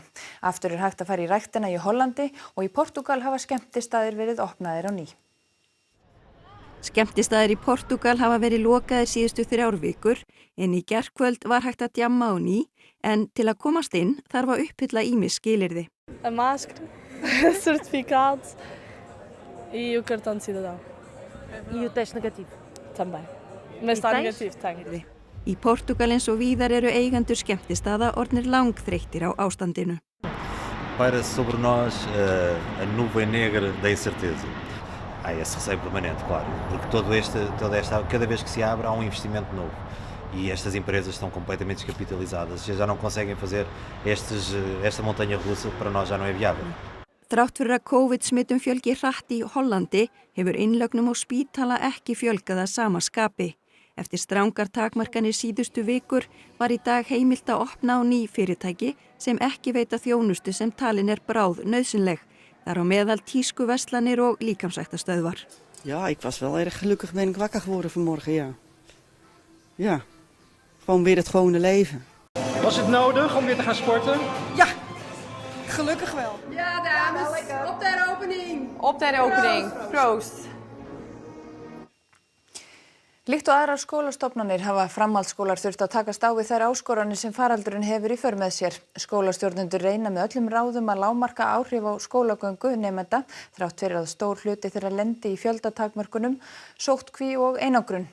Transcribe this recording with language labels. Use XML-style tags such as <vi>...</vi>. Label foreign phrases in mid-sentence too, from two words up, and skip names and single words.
<is>Aftur hægt að fara í ræktina í Hollandi og í Portúgal hafa skemmtistaðir verið opnaðir á ný. Skemmtistaðir í Portúgal hafa verið lokaðir síðustu 3 vikur en í gærkvöld var hægt að djamma á ní en til að komast inn þarf að uppfylla ýmis skilyrði.</is> <pt>A máscara, certificado e o cartão de cidadão. E o teste negativo? Também. Mas está negativo, tenho.</pt> <is>Í Portúgal eins og víðar eru eigendur skemmtistaða orðnir langþreyttir á ástandinu.</is> <pt>Paira sobre nós a nuvem negra da incerteza. há esse receio permanente, claro, porque cada vez que se abre há um investimento novo e estas empresas estão completamente descapitalizadas, já não conseguem fazer esta montanha-russa, para nós já não é viável.</pt> <is>Þrátt fyrir að COVID-smittum fjölgi hratt í Hollandi hefur innlögnum á spítala ekki fjölgað að sama skapi. Eftir strangar takmarkanir síðustu vikur var í dag heimilt að opna á ný fyrirtæki sem ekki veita þjónustu sem talin bráð nauðsynleg. Þar á meðal tískuverslanir og líkamsræktarstöðvar.</is> <nl>Ja, ik was wel erg gelukkig ben ik wakker geworden vanmorgen, ja. Ja, gewoon weer het gewone leven. Was het nodig om weer te gaan sporten? Ja, gelukkig wel. Ja, dames, op de heropening. Op de heropening. Proost.</nl> <is>Líkt og aðrar skólastofnanir hafa framhaldsskólar þurft að takast á við þær áskoranir sem faraldurinn hefur í för með sér. Skólastjórnendur reyna með öllum ráðum að lágmarka áhrif á skólagöngu nemenda þrátt fyrir að stór hluti þeirra lendi í fjöldatakmörkunum, sóttkví og einangrun.</is>